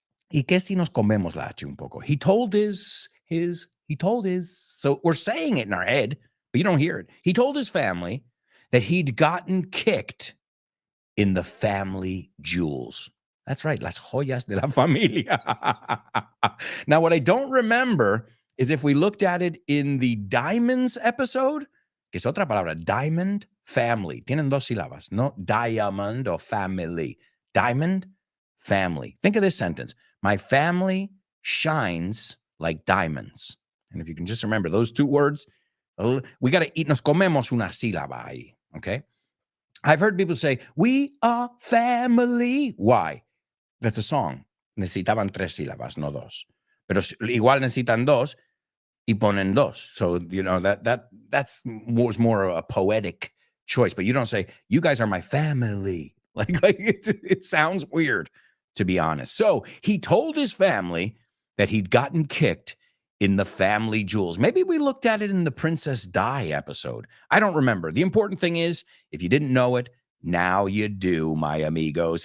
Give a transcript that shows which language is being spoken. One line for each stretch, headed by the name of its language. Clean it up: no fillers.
Spanish: ¿Y qué si nos comemos la H un poco?
English: He told his, so we're saying it in our head, but you don't hear it. He told his family that he'd gotten kicked in the family jewels. That's right,
Spanish: las joyas de la familia.
English: Now, what I don't remember is if we looked at it in the diamonds episode,
Spanish: que es otra palabra,
English: diamond, family.
Spanish: Tienen dos sílabas, no
English: diamond or family. Diamond, family. Think of this sentence. My family shines like diamonds. And if you can just remember those two words, we got to eat,
Spanish: nos comemos una sílaba ahí,
English: okay? I've heard people say, we are family. Why? That's a song.
Spanish: Necesitaban tres sílabas, no dos. Pero igual necesitan dos y ponen dos.
English: So, you know, that's was more a poetic choice. But you don't say, you guys are my family. Like it sounds weird, to be honest. So he told his family that he'd gotten kicked in the family jewels. Maybe we looked at it in the Princess Di episode. I don't remember. The important thing is, if you didn't know it, now you do, my amigos.